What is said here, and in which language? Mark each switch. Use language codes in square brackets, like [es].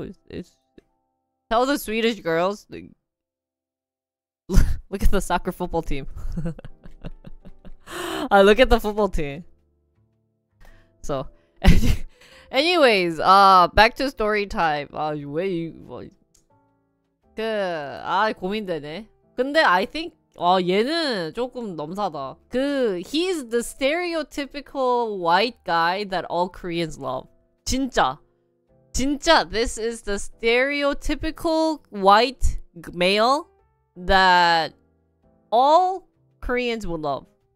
[en] It's tell the Swedish girls. Look at the soccer football team. Look at the football team. So, anyways, back to story time. [ko] 고민되네. 근데 [en] I think [ko] 얘는 조금 넘사다. [en] He's the stereotypical white guy that all Koreans love. 진짜, this is the stereotypical white male that all Koreans would love.